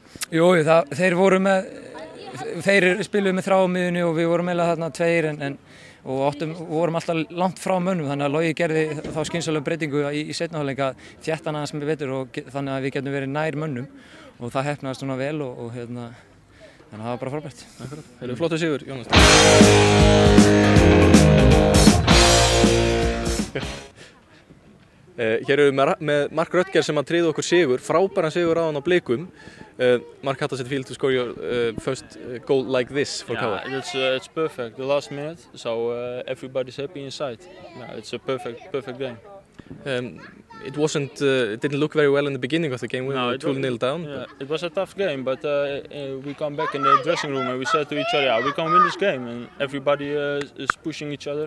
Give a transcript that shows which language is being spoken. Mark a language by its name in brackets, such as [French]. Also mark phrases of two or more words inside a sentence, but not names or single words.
[Icelandic] Jú, þeir spiluðu með þrá á miðunni og við vorum eiginlega þarna tveir og vorum alltaf langt frá mönnum, þannig að Logi gerði þá skynsamlegu breytingu í seinni hálfleik að þétta hana sem við veitur og þannig að við getum verið nær mönnum, og það heppnaðist svona vel og þannig að það var bara frábært. Það eru flottur sigur, Jónas. Hér erum við með Mark Röttger sem að tryggði okkur sigur, frábæran sigur á hann á Blikum. [English] Mark, how does it feel to score your first goal like this for KR? Yeah, it's perfect. The last minute, so everybody's happy inside. Yeah, it's a perfect game. It didn't look very well in the beginning of the game. We were 2-0 down. Yeah, it was a tough game, but we come back in the dressing room and we said to each other, yeah, we can win this game, and everybody is pushing each other.